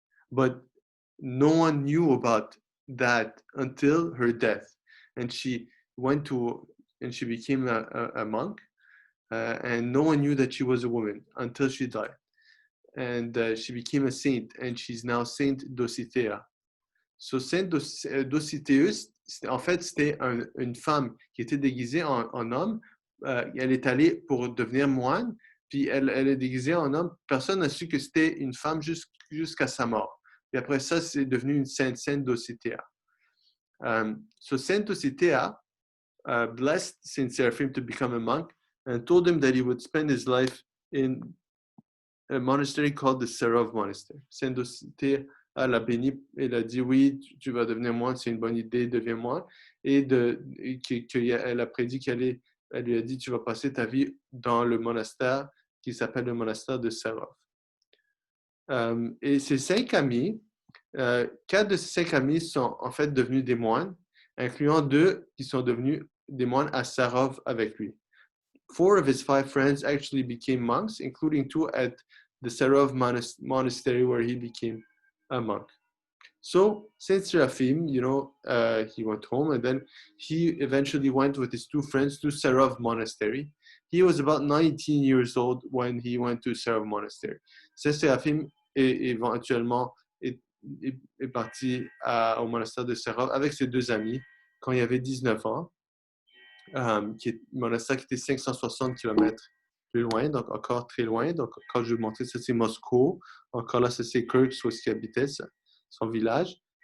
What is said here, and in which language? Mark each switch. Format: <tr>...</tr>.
<en>But no one knew about that until her death. And she became a monk. And no one knew that she was a woman until she died. And she became a saint, and she's now Saint Dosithea.</en> <fr>So Saint Dosithea, en fait, c'était une femme qui était déguisée en homme. Elle est allée pour devenir moine, puis elle est déguisée en homme. Personne n'a su que c'était une femme jusqu'à sa mort. Puis après ça, c'est devenu une sainte, Saint Dosithea.</fr> <en>So Saint Dosithea blessed Saint Seraphim to become a monk and told him that he would spend his life in a monastery called the Serov Monastery.</en> <fr>Saint Dosithea l'a béni, elle a dit oui, tu vas devenir moine, c'est une bonne idée, deviens moine. Et elle a prédit elle lui a dit tu vas passer ta vie dans le monastère qui s'appelle le monastère de Serov. Et ses 5 amis, 4 de ses 5 amis sont en fait devenus des moines, incluant 2 qui sont devenus des moines à Serov avec lui.</fr> <en>4 of his 5 friends actually became monks, including 2 at the Serov monastery where he became a monk. So Saint Seraphim, he went home, and then he eventually went with his 2 friends to Serov monastery. He was about 19 years old when he went to Serov monastery.</en> <fr>Saint Seraphim éventuellement est parti au monastère de Serov avec ses 2 amis quand il avait 19 ans, un monastère qui était 560 km plus loin, donc encore très loin. Donc, quand je vais vous montrer, ça c'est Moscou. Encore là, ça c'est Kursk, où il habitait, son village.</fr>